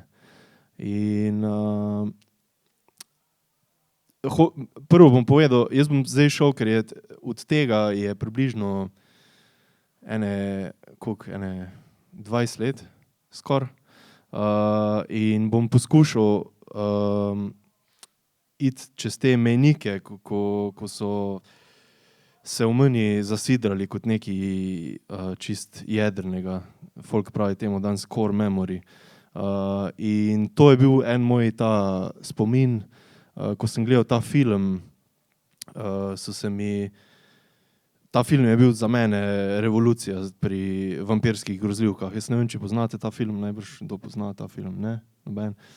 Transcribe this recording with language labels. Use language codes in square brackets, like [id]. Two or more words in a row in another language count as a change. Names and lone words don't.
[sl] In prvo bom povedal, jaz bom zdaj šel, ker je od tega je približno ene 20 let, skoraj. In bom poskušal iti čez te mejnike, ko so se v meni zasidrali kot nekaj čist jedrnega. Folk pravi temu danes [en] core memory. [sl] In to je bil en moj ta spomin. Ko sem gledal ta film, ta film je bil za mene revolucija pri vampirskih grozljivkah. Jaz ne vem, če poznate ta film, najbrž kdo pozna ta film, ne?